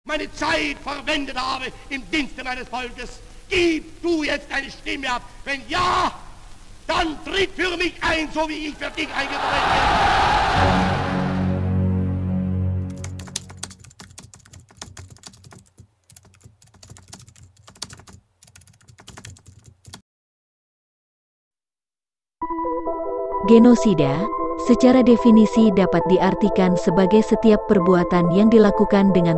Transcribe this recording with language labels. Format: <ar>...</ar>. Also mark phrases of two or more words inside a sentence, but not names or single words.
<de>meine Zeit verwendet habe im Dienste meines Volkes. Gib du jetzt deine Stimme ab. Wenn ja, dann tritt für mich ein, so wie ich für dich eingetreten bin.</de> <id>Genosida, secara definisi dapat diartikan sebagai setiap perbuatan yang dilakukan dengan</id>